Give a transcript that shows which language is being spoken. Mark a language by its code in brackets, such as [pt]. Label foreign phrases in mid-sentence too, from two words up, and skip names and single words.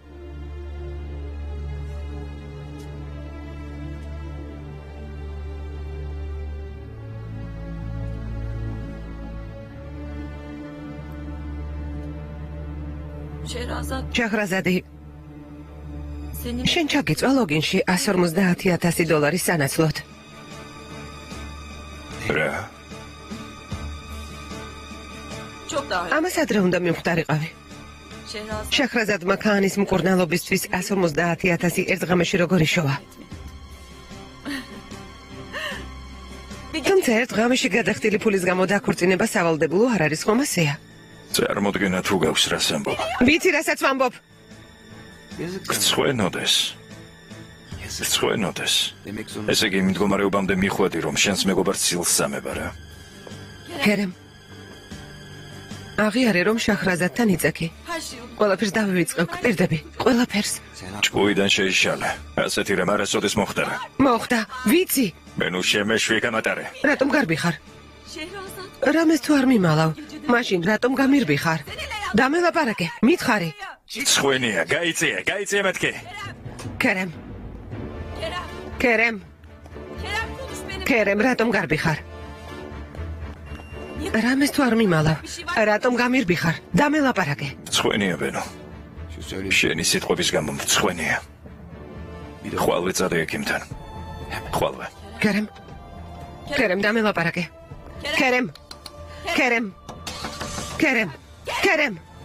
[ka] Şehrazat შაჰრაზადი, [tr] senin [ka] შენ ჩაგიწვა ლოგინში $150,000 სანაცვლოდ. რა? [tr] çok daha [ka] ამას ადრე უნდა მივხვდარიყავი. Şehrazat შაჰრაზადმა ქაანის მკურნალობისთვის $150,000 ერთ ღამეში როგორ იშოვა. თუმცა ერთ ღამეში გადახდილი ფულის გამო დაქორწინება სავალდებულო არ არის ხომ ასეა? წარმოდგენა თუ გაქვს რას ამბობ. ვიცი რასაც ვამბობ. გწვენოდეს. ესე იგი იმ მდგომარეობამდე მიხვედი რომ შენს მეგობარს ცილს სამება რა. ქერემ. აღიარე რომ შაჰრაზადთან იწექი. [tr] her şey [ka] ყველაფერს დავივიწყებ, გვპირდები, ყველაფერს. ჭკუიდან შეიშალე. ასეთი რამ არასოდეს მოხდარა. მოხდა, ვიცი. ბენუ შემეშვი გამატარე. რატომ გარბი ხარ? Şehrazat რამეს თუ არ მიმალავ, მაშინ რატომ გამირბი ხარ? დამელაპარაკე, მითხარი. ცხვენია, გაიწია მეთქი. ქერემ, Kerem ქერემ, [tr] Kerem konuş benim [ka] ქერემ, რატომ გარბი ხარ? რამეს თუ არ მიმალავ, რატომ გამირბი ხარ? დამელაპარაკე. ცხვენია ბენუ. შენი სიტყვების გამო ცხვენია. ხვალვე წადე ექიმთან. ხვალვე. ქერემ, ქერემ, დამელაპარაკე. ქერემ, ქერემ, ქერემ, ქერემ.